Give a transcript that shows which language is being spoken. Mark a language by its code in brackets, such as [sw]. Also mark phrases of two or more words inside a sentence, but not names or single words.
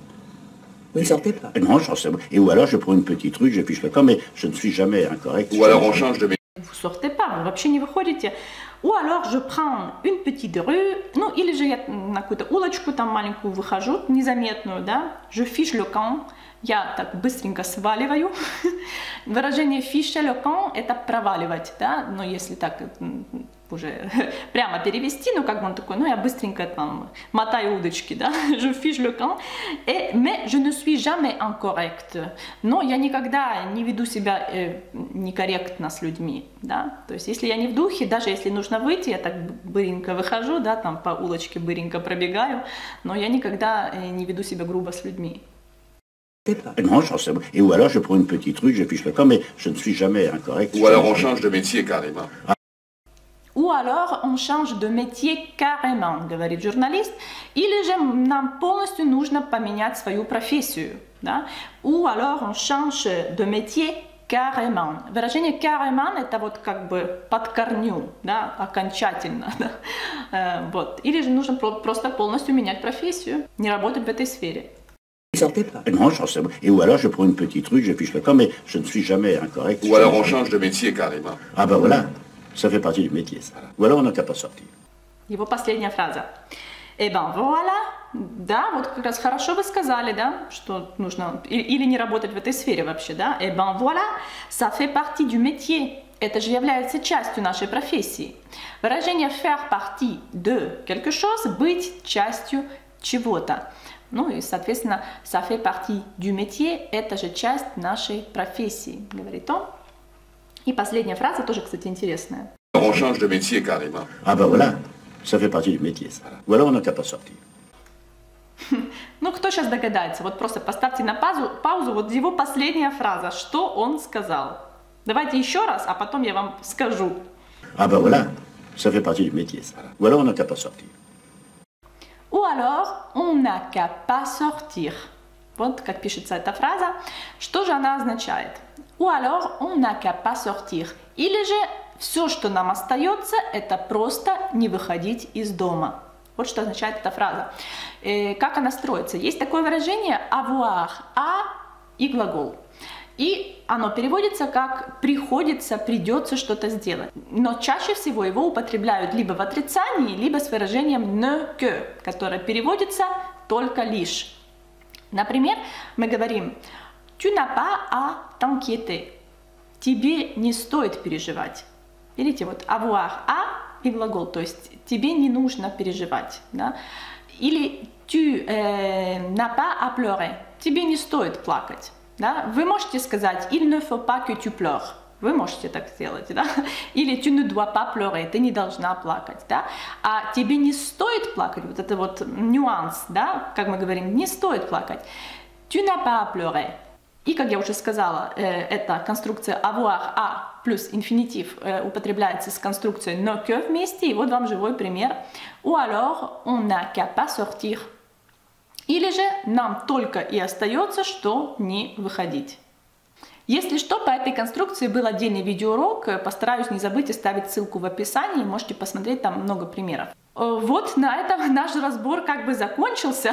[fr] Vous ne sortez pas? Non, je reste chez moi. Et ou alors je prends une petite rue, je fiche le camp, mais je ne suis jamais incorrect. Ou alors on change de métier. Vous sortez pas, [ru] вы вообще не выходите. [fr] Ou alors je prends une petite rue, [ru] ну или же я на какую-то улочку там маленькую выхожу, незаметную, да, [fr] je fiche le camp, [ru] я так быстренько сваливаю. Выражение [fr] ficher le camp [ru] это проваливать, да, но если так уже прямо перевести, ну как бы он такой, ну я быстренько там мотаю удочки, да, [fr] je fiche le camp, mais je ne suis jamais incorrect, [ru] но я никогда не веду себя некорректно с людьми, да, то есть если я не в духе, даже если нужно выйти, я так быренько выхожу, да, там по улочке быренько пробегаю, но я никогда не веду себя грубо с людьми. [fr] Non, et ou alors je prends une petite rue, je fiche le camp, mais je ne suis jamais incorrect. Ou alors on change de métier carrément. Ou alors on change de métier carrément, [ru] говорит журналист, или же нам полностью нужно поменять свою профессию, да? [fr] Ou alors on change de métier carrément. [ru] Выражение carrément это вот как бы под корню, да, окончательно, да? Вот. Или же нужно просто полностью менять профессию, не работать в этой сфере. [fr] Non, et ou alors je prends une petite rue, je fiche le camp, mais je ne suis jamais incorrect. Ou alors on change de métier carrément. Ah ben voilà, ça fait partie du métier, ça. Ou alors on n'a qu'à pas sortir. [ru] Его последняя фраза. [fr] Eh ben voilà, [ru] да, вот как раз хорошо вы сказали, да, что нужно или не работать в этой сфере вообще, да. [fr] Eh ben voilà, ça fait partie du métier. [ru] Это же является частью нашей профессии. Выражение [fr] faire partie de quelque chose, [ru] быть частью чего-то. Ну и, соответственно, [fr] ça fait partie du métier, [ru] это же часть нашей профессии, говорит он. И последняя фраза тоже, кстати, интересная. [fr] On change de métier carrément. Ah ben voilà, ça fait partie du métier, ça. Ou alors on n'a qu'à pas sortir. [ru] Ну, кто сейчас догадается? Вот просто поставьте на паузу, вот его последняя фраза, что он сказал. Давайте еще раз, а потом я вам скажу. [fr] Ah ben voilà, ça fait partie du métier, ça. Ou alors on n'a qu'à pas sortir. Ou alors, on n'a qu'à pas sortir. [ru] Вот как пишется эта фраза. Что же она означает? [fr] Ou alors, on n'a qu'à pas sortir. [ru] Или же, все, что нам остается, это просто не выходить из дома. Вот что означает эта фраза. Как она строится? Есть такое выражение avoir, а и глагол. И оно переводится как «приходится», «придется что-то сделать». Но чаще всего его употребляют либо в отрицании, либо с выражением [fr] «ne que», [ru] которое переводится «только лишь». Например, мы говорим [fr] «tu n'as pas à t'inquiéter». [ru] Тебе не стоит переживать. Видите, вот [fr] avoir «à» [ru] и глагол, то есть тебе не нужно переживать. Да? [fr] Или «tu n'as pas à pleurer». [ru] Тебе не стоит плакать. Да? Вы можете сказать [fr] «il ne faut pas que tu pleures». [ru] Вы можете так сделать, да? [fr] Или «tu ne dois pas pleurer», [ru] ты не должна плакать, да? А тебе не стоит плакать, вот это вот нюанс, да? Как мы говорим, не стоит плакать. [fr] «Tu n'as pas à pleurer». [ru] И, как я уже сказала, эта конструкция [fr] avoir à [ru] плюс инфинитив употребляется с конструкцией [fr] «ne que» [ru] вместе, и вот вам живой пример. [fr] Ou alors, on n'a qu'à pas sortir. [ru] Или же нам только и остается, что не выходить. Если что, по этой конструкции был отдельный видеоурок, постараюсь не забыть оставить ссылку в описании, можете посмотреть, там много примеров. Вот на этом наш разбор как бы закончился.